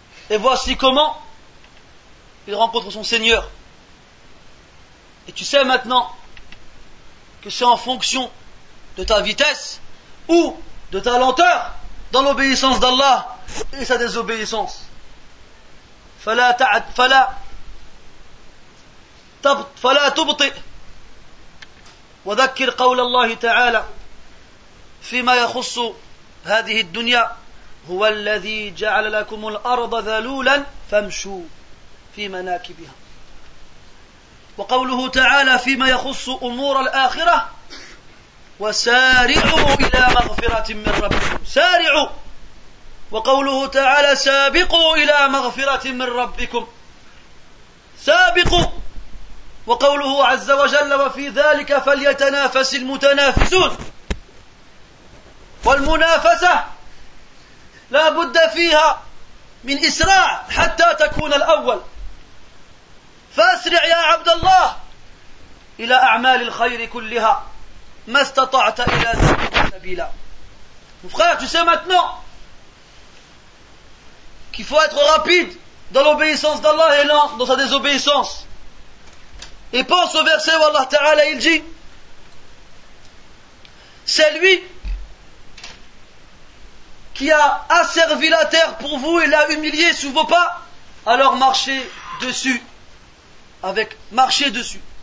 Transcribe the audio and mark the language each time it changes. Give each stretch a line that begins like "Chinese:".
French: Et voici comment il rencontre son Seigneur. Et tu sais maintenant que c'est en fonction de ta vitesse ou de ta lenteur dans l'obéissance d'Allah et sa désobéissance.
Arabic: فلا تبطئ وذكر قول الله تعالى فيما يخص هذه الدنيا هو الذي جعل لكم الأرض ذلولا فامشوا في مناكبها. وقوله تعالى فيما يخص أمور الآخرة وسارعوا إلى مغفرة من ربكم سارعوا. وقوله تعالى سابقوا إلى مغفرة من ربكم سابقوا. وقوله عز وجل وفي ذلك فليتنافس المتنافسون. والمنافسة لا بد فيها من إسراع حتى تكون الأول. فأسرع يا عبد الله إلى أعمال الخير كلها ما استطعت إلى ذلك سبيلا.
French: Mon frère, tu sais maintenant qu'il faut être rapide dans l'obéissance d'Allah et lent dans sa désobéissance. Et pense au verset où Allah Ta'ala il dit, c'est lui qui a asservi la terre pour vous et l'a humilié sous vos pas, alors marchez dessus. Marchez dessus.